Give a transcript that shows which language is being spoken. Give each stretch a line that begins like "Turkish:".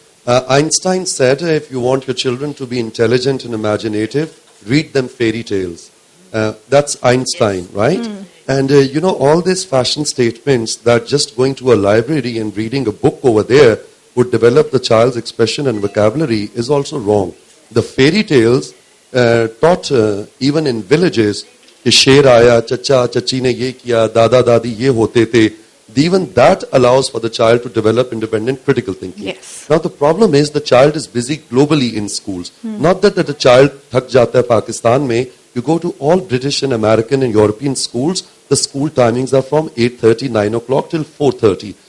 English: Einstein said, if you want your children to be intelligent and imaginative, read them fairy tales. That's Einstein, right? And all these fashion statements that just going to a library and reading a book over there would develop the child's expression and vocabulary is also wrong. The fairy tales taught even in villages,
Hindi: कि शेर आया, चचा चची ने ये किया, दादा दादी ये होते थे.
English: Even that allows for the child to develop independent critical thinking. Yes. Now the problem is the child is busy globally in schools. Not that the child
Hindi: thak jata hai Pakistan mein.
English: You go to all British and American and European schools, the school timings are from 8:30, 9 o'clock till 4:30.